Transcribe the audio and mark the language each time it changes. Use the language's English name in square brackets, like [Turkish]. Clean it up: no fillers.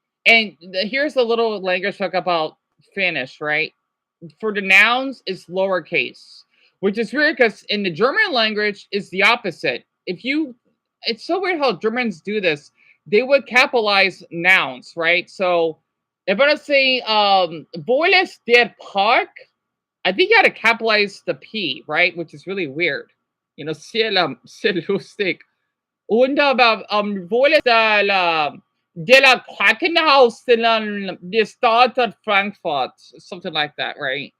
[English] And here's a little language talk about Finnish, right? For the nouns, it's lowercase, which is weird because in the German language, it's the opposite. It's so weird how Germans do this. They would capitalize nouns, right? So if I say, [German] wo ist der Park? [English] I think you got to capitalize the P, right? Which is really weird. [German] Sehr lustig. Und aber wo ist de la Krankenhaus de Stadt of Frankfurt, [English] something like that, right?